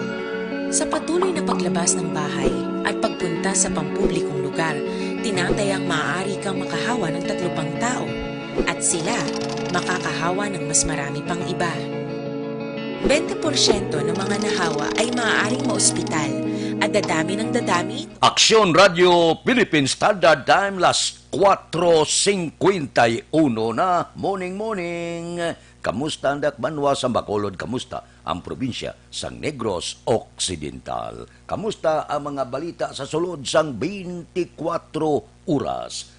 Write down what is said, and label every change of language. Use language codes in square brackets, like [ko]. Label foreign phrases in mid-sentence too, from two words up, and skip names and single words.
[tl] Sa patuloy na paglabas ng bahay at pagpunta sa pampublikong lugar, tinatayang maaari kang makahawa ng 3 pang tao at sila makakahawa ng mas marami pang iba. 20% ng mga nahawa ay maaaring maospital at dadami ng dadami. [hil] Aksyon Radio [en] Philippine Standard Time, [hil] las 4:51 na. Morning. Kamusta ang Dakbanwa sa Bacolod? Kamusta ang probinsya sang Negros Occidental? Kamusta ang mga balita sa sulod sang 24 oras?